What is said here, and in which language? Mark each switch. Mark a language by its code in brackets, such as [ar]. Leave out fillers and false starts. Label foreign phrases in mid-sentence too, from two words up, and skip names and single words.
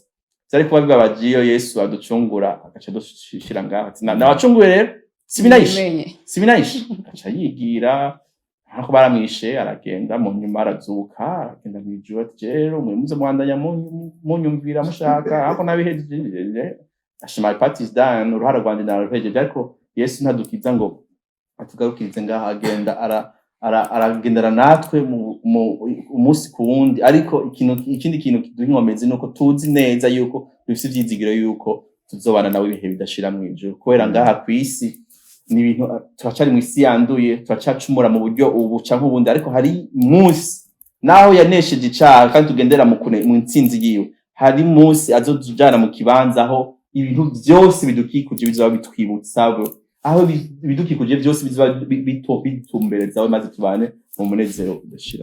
[rn] Cyari kuba bibabagiye Yesu aducungura agaca dushira ngaho ati nabacunguye rero sibinayishe aca yigira hako baramwishe aragenda mu nyuma arazuka aragenda mwijuru ati rero muze mwandanya munyumvira mushaka hako nabihejeje ashima [en] part is done [rn] uruhara rwanje naruhejeje ariko Yesu ntadukiza ngo atugarukirize ngaho agenda aragendera natwe umunsi ku wundi ariko ikindi kintu kiduhinkomeze nuko tuzi neza yuko dufite ivyizigiro yuko tuzobana nawe ibihe bidashira mwijuru kubera ngaha kwisi ni ibintu turacari mu isi yanduye turacacumura mu buryo ubu canke ubundi ariko hari munsi naho yanesheje icaha kandi tugendera mu ntsinzi yiwe hari munsi azotujana mu kibanza aho ibintu byose bidukikuje bizoba bitwibutsa aho ibidukikuje byose bizoba bitumbereza maze tubane mu munezero udashira.